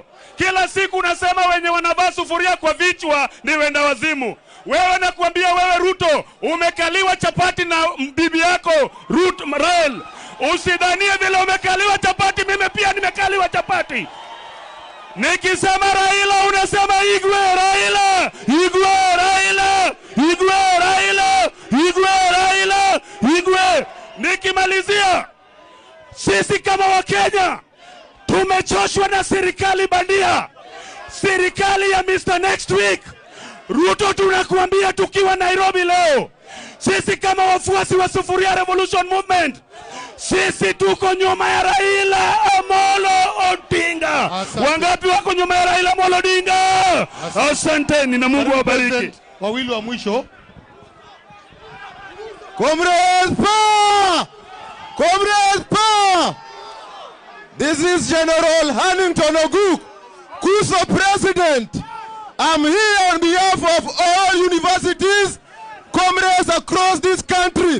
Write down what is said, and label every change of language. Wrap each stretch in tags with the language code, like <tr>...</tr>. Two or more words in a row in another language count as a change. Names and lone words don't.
<sw>Kila siku nasema wenye wanavaa sufuria kwa vichwa ni wenda wazimu. Wewe nakuambia wewe Ruto, umekaliwa chapati na bibi yako Ruto Raila. Usidhanie vile umekaliwa chapati, mimi pia nimekaliwa chapati. Nikisema Raila unasema Igwe Raila, Igwe Raila, Igwe Raila, Igwe Raila, Igwe. Nikimalizia, sisi kama Wakenya tumechoshwa na serikali bandia, serikali ya Mr.</sw> <en>Next Week.</en> <sw>Ruto, tunakuambia tukiwa Nairobi leo, sisi kama wafuasi wa Sufuria Revolution Movement, sisi tuko nyuma ya Raila Amolo Odinga. Wangapi wako nyuma ya Raila Amolo Odinga? Asanteni na Mungu awabariki. Wawili wa mwisho.</sw> <en>Comrades power! Comrades power! This is General Hannington Oguk, Kuso President. I'm here on behalf of all universities, comrades across this country.</en>